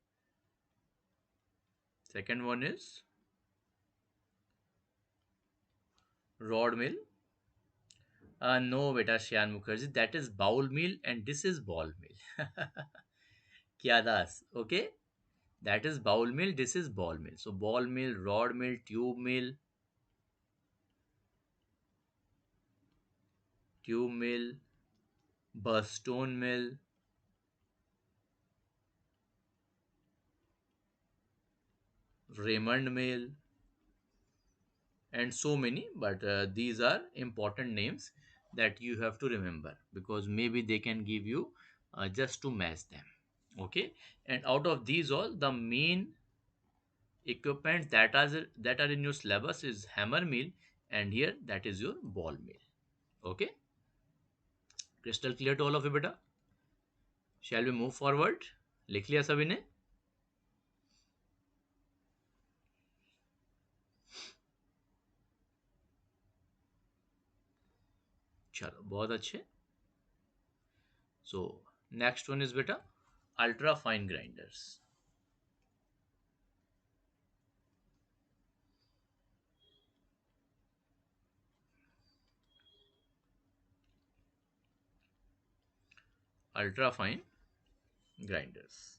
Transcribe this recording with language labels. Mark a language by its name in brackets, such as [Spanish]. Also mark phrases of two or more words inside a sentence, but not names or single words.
[English] Second one is rod mill. No, beta Shyan Mukherjee, that is bowl mill and this is ball mill. [Hindi] Kya das? [English] Okay, that is bowl mill. This is ball mill. So ball mill, rod mill, tube mill, burstone mill, Raymond mill, and so many. But these are important names that you have to remember because maybe they can give you just to match them. Okay, and out of these all, the main equipment that are in your syllabus is hammer mill, and here that is your ball mill. Okay, crystal clear to all of you, beta? Shall we move forward? [Hindi] लिख लिया सभी ने? चलो बहुत अच्छे. [English] So next one is beta ultra fine grinders. Ultra fine grinders.